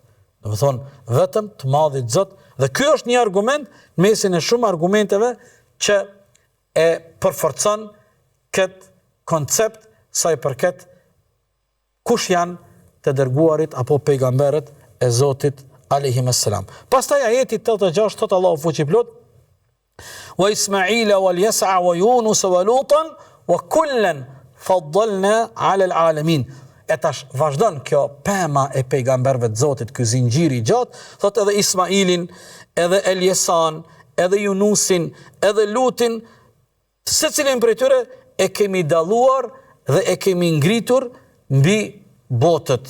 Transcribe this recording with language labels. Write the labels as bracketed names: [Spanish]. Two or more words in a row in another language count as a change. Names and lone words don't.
[Albanian] Do të thonë, vetëm të Madhit Zot, dhe ky është një argument në mesin e shumë argumenteve që e përforcon këtë koncept sa i përket kush janë të dërguarit apo pejgamberët e Zotit [Arabic] عليهم السلام. [Albanian] Pastaj ajeti 86 thot Allahu fuqiplot: [Arabic] وإسماعيل واليسع ويونس ولوطا وكلا فضلنا على العالمين. [Albanian] E tash vazhdon kjo pema e pejgamberëve të Zotit, ky zinxhiri i gjatë, thot edhe Ismailin, edhe Eljesan, edhe Yunusin, edhe Lutin, secilin prej tyre e kemi dalluar dhe e kemi ngritur mbi botët.